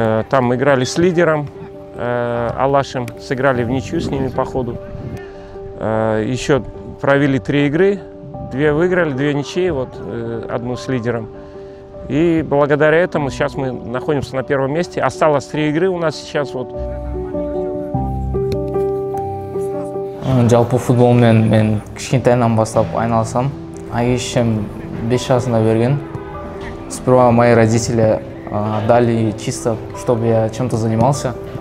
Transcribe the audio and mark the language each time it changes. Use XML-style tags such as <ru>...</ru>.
<ru>Там играли с лидером Алашем, сыграли в ничью с ними по ходу. Еще провели 3 игры, 2 выиграли, 2 ничьи, одну с лидером. И благодаря этому сейчас мы находимся на первом месте. Осталось 3 игры у нас сейчас.</ru> <kk>Жалпы футболмен мен кішкентайынан бастап айналысам. Әке-шешем 5 жасында берген.</kk> <ru>Сперва мои родители дали чисто, чтобы я чем-то занимался.</ru>